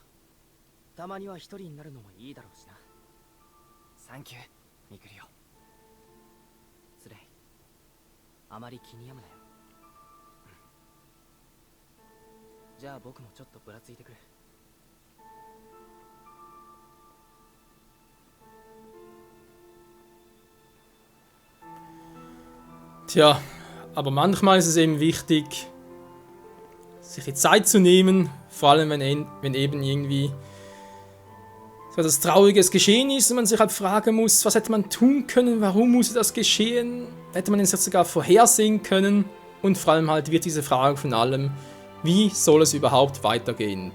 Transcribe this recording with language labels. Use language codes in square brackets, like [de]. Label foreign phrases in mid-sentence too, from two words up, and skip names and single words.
[ja] たまには一人になるのもいいだろうしな。サンキューミクリオ。スレイ、あまり気に病むなよ。じゃあ僕もちょっとぶらついてくる。 [de] Tja, aber manchmal ist es eben wichtig, sich die Zeit zu nehmen, vor allem wenn eben irgendwie so etwas Trauriges geschehen ist und man sich halt fragen muss, was hätte man tun können, warum musste das geschehen, hätte man es jetzt sogar vorhersehen können und vor allem halt wird diese Frage von allem, wie soll es überhaupt weitergehen?